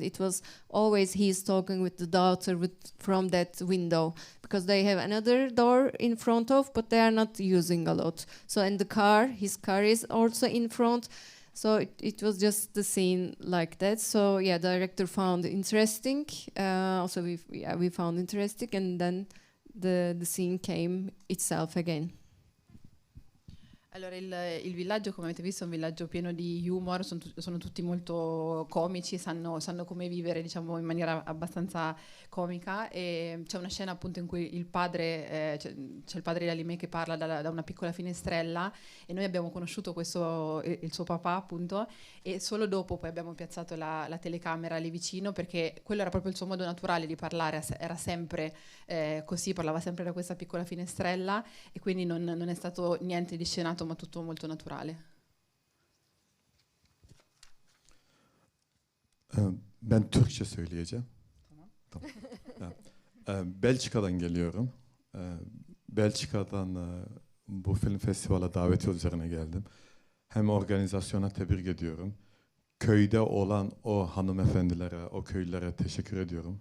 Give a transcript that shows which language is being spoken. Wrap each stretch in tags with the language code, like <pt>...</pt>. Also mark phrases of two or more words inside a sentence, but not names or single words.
<en>It was always he's talking with the daughter from that window, because they have another door in front of, but they are not using a lot. So in the car, his car is also in front. So it was just the scene like that. So yeah, director found interesting. Also we found interesting, and then the scene came itself again.</en> <it>Allora, il villaggio, come avete visto, è un villaggio pieno di humor, sono tutti molto comici, sanno come vivere, diciamo, in maniera abbastanza comica, e c'è una scena appunto in cui il padre, c'è il padre di Halimé che parla da una piccola finestrella, e noi abbiamo conosciuto il suo papà appunto, e solo dopo poi abbiamo piazzato la telecamera lì vicino, perché quello era proprio il suo modo naturale di parlare, era sempre così, parlava sempre da questa piccola finestrella, e quindi non è stato niente di scenato, ma tutto molto naturale.</it> <tr>Ben Türkçe söyleyeceğim. Tamam. Belçika'dan geliyorum. Belçika'dan bu film festivale daveti üzerine geldim. Hem organizasyona tebrik ediyorum. Köyde olan o hanımefendilere, o köylülere teşekkür ediyorum.</tr>